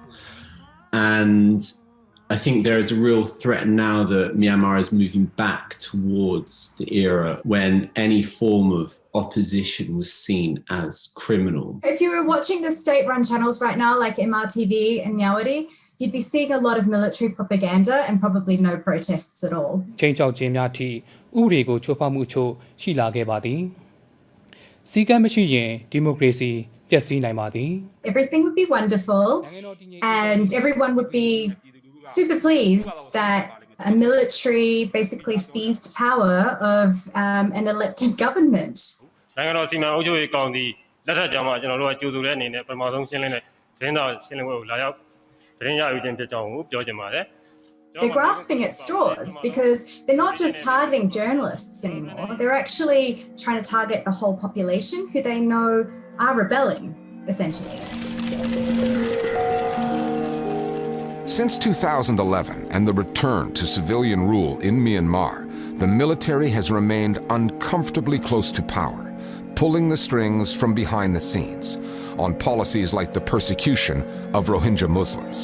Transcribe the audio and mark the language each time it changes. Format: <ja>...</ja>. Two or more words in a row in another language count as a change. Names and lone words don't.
<en>And I think there is a real threat now that Myanmar is moving back towards the era when any form of opposition was seen as criminal. If you were watching the state-run channels right now, like MRTV and Myawaddy, you'd be seeing a lot of military propaganda and probably no protests at all.</en> <my>ချိန်ချောက်ခြင်းများထိဥပဒေကိုချိုးဖောက်မှုအချို့ရှိလာခဲ့ပါသည်။စည်းကမ်းမရှိရင်ဒီမိုကရေစီပျက်စီးနိုင်ပါသည်</my> <en>Everything would be wonderful and everyone would be super pleased that a military basically seized power of an elected government.</en> <my>နိုင်ငံတော်စီမံအုပ်ချုပ်ရေးကောင်စီလက်ထက်ကြောင့်မှကျွန်တော်တို့ကကြိုဆိုတဲ့အနေနဲ့ပထမဆုံးရှင်းလင်းတဲ့သတင်းစာရှင်းလင်းပွဲကိုလာရောက်သတင်းရယူခြင်းဖြစ်ကြောင်းကိုပြောချင်ပါတယ်</my> <en>They're grasping at straws because they're not just targeting journalists anymore. They're actually trying to target the whole population who they know are rebelling, essentially. Since 2011 and the return to civilian rule in Myanmar, the military has remained uncomfortably close to power, pulling the strings from behind the scenes on policies like the persecution of Rohingya Muslims.</en>